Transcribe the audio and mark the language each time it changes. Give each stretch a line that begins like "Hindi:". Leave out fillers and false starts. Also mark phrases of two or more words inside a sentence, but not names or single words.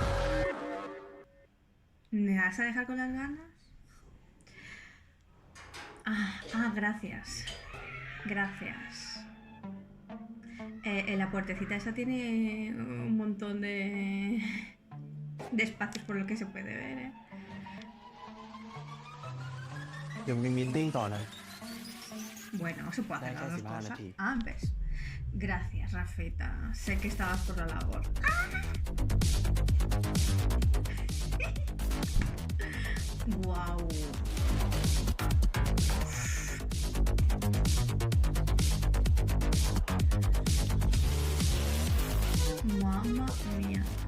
Spanish: ¿Me vas a dejar con las ganas? Gracias. Gracias. La puertecita esa tiene un montón de espacios por lo que se puede ver, ¿eh?
Thai: เดี๋ยวมีมีตติ้งต่อนะ
Spanish: Bueno, se puede hacer las dos 15 cosas.
Thai: นาที
Spanish: ¿Ves? Gracias, Rafeta. Sé que estabas por la labor. Guau.
Italian: Mamma mía.